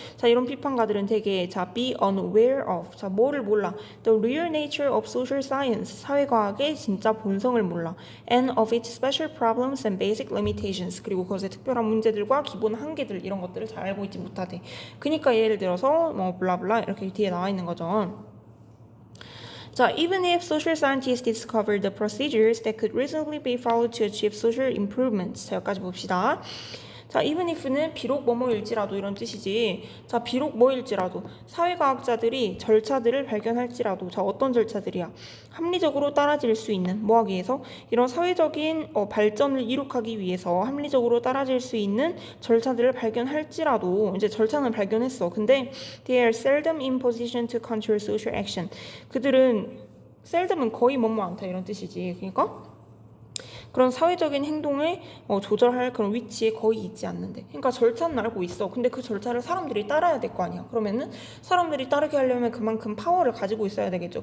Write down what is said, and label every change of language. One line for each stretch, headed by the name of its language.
Korean: 자 이런 비판가들은 되게 자
English: be unaware of
Korean: 자 뭐를 몰라
English: the real nature of social science
Korean: 사회과학의 진짜 본성을 몰라
English: and of its special problems and basic limitations
Korean: 그리고 그것의 특별한 문제들과 기본 한계들 이런 것들을 잘 알고 있지 못하대. 그러니까 예를 들어서 뭐 블라블라 이렇게 뒤에 나와 있는 거죠. 자,
English: even if social scientists discover the procedures that could reasonably be followed to achieve social improvements.
Korean: 자, 여기까지 봅시다. 자, even if는 비록 뭐뭐일지라도 이런 뜻이지. 자, 비록 뭐일지라도 사회과학자들이 절차들을 발견할지라도 자, 어떤 절차들이야? 합리적으로 따라질 수 있는 뭐 하기 위해서? 이런 사회적인 발전을 이룩하기 위해서 합리적으로 따라질 수 있는 절차들을 발견할지라도 이제 절차는 발견했어. 근데
English: they are seldom in position to control social action.
Korean: 그들은 seldom은 거의 뭐뭐 않다 이런 뜻이지. 그러니까 그런 사회적인 행동을 조절할 그런 위치에 거의 있지 않는데. 그러니까 절차는 알고 있어. 근데 그 절차를 사람들이 따라야 될 거 아니야. 그러면은 사람들이 따르게 하려면 그만큼 파워를 가지고 있어야 되겠죠.